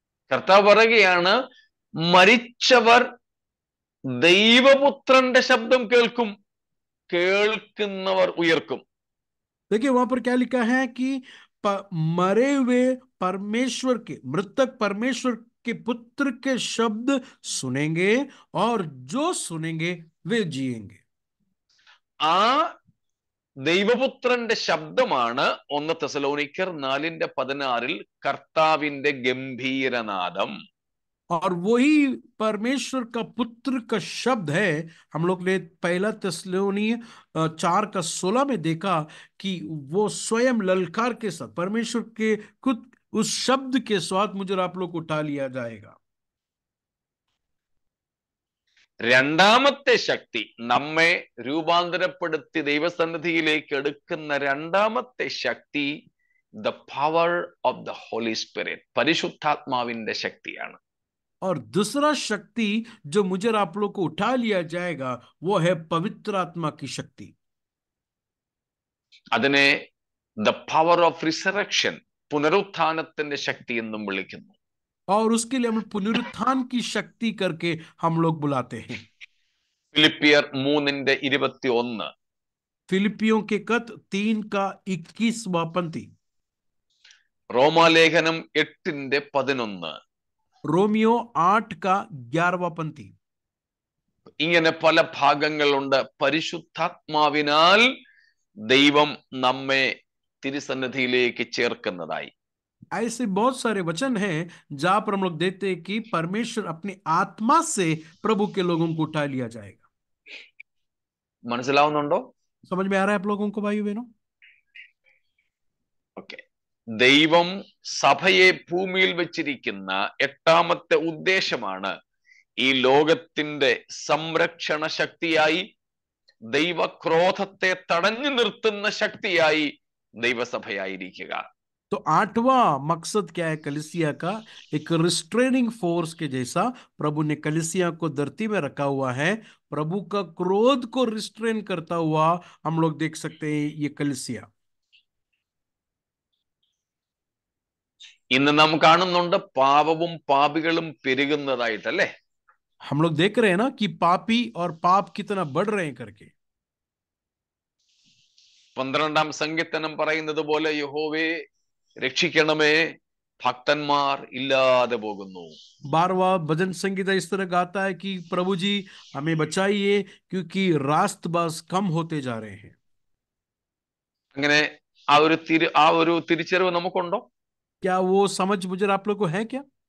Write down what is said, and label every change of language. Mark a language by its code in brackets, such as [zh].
[ml] കർത്താവ് പറയുകയാണ്, മരിച്ചവർ ദൈവപുത്രന്റെ ശബ്ദം കേൾക്കും, കേൾക്കുന്നവർ ഉയർക്കും. [hi] देखिए वहां पर क्या लिखा है कि मरे हुए परमेश्वर के, मृतक परमेश्वर के पुत्र के शब्द सुनेंगे और जो सुनेंगे वे जिएंगे। ആ [ml] ദൈവപുത്രന്റെ ശബ്ദമാണ് 1 തെസലോനിക്കർ 4:16 കർത്താവിന്റെ ഗംഭീരനാദം. [hi] और वही परमेश्वर का पुत्र का शब्द है. हम लोग ने 1 थिस्सलुनीय 4:16 में देखा कि वो स्वयं ललकार के साथ परमेश्वर के खुद उस शब्द के साथ मुझे आप लोग को उठा लिया जाएगा. [ml] രണ്ടാമത്തെ ശക്തി, നമ്മെ രൂപാന്തരപ്പെടുത്തി ദൈവസന്നിധിയിലേക്ക് എടുക്കുന്ന രണ്ടാമത്തെ ശക്തി, [en] the power of the Holy Spirit, [ml] പരിശുദ്ധാത്മാവിന്റെ ശക്തിയാണ്. [hi] और दूसरा शक्ति जो मुझे आप लोग को उठा लिया जाएगा वो है पवित्र आत्मा की शक्ति. [ml] അതിനെ [en] the power of resurrection, [ml] പുനരുത്ഥാനത്തിന്റെ ശക്തി എന്നും വിളിക്കുന്നു. [hi] और उसके लिए हम पुनरुत्थान की शक्ति करके हम लोग बुलाते हैं. [ml] ഫിലിപ്പിയർ 3:21, [hi] फिलिपियों के खत 3:21 पंक्ति, [ml] റോമാലേഖനം 8:11, [hi] रोमियो 8:11 पंक्ति. [ml] ഇങ്ങനെ പല ഭാഗങ്ങളുണ്ട്. പരിശുദ്ധാത്മാവിനാൽ ദൈവം നമ്മെ തിരുസന്നിധിയിലേക്ക് ചേർക്കുന്നതായി. [hi] ऐसे बहुत सारे वचन हैं जहां पर हम लोग देखते हैं कि परमेश्वर अपनी आत्मा से प्रभु के लोगों को उठा लिया जाएगा. [ml] മനസ്സിലാവുന്നുണ്ടോ? [hi] समझ में आ रहा है आप लोगों को भाई बहनों? [en] Okay. [ml] ദൈവം സഭയെ ഭൂമിയിൽ വെച്ചിരിക്കുന്ന 8ാമത്തെ ഉദ്ദേശമാണ് ഈ ലോകത്തിന്റെ സംരക്ഷണ ശക്തിയായി, ദൈവക്രോധത്തെ തടഞ്ഞു നിർത്തുന്ന ശക്തിയായി ദൈവസഭയായിരിക്കുക. [hi] तो 8वां मकसद क्या है कलीसिया का? एक रिस्ट्रेनिंग फोर्स के जैसा प्रभु ने कलीसिया को धरती में रखा हुआ है. प्रभु का क्रोध को रिस्ट्रेन करता हुआ हम लोग देख सकते हैं ये कलीसिया. [ml] ഇന്ന് നാം കാണുന്നുണ്ട് പാപവും പാപികളും പെരുകുന്നതായിട്ടല്ലേ? [hi] हम लोग देख रहे हैं ना कि पापी और पाप कितना बढ़ रहे हैं करके. [ml] 12ാം സങ്കീർത്തനം പറയുന്നത് പോലെ, യഹോവേ രക്ഷിക്കണമേ, ഭക്തന്മാർ ഇല്ലാതെ പോകുന്നു. [hi] 12वां भजन संगीता इस तरह गाता है कि प्रभु जी हमें बचाइए क्योंकि रास्तबाज कम होते जा रहे हैं. [ml] അങ്ങനെ ആ ഒരു തിരിച്ചറിവ് നമുക്കുണ്ടോ? [hi] क्या वो समझ मुझे आप लोग को है क्या?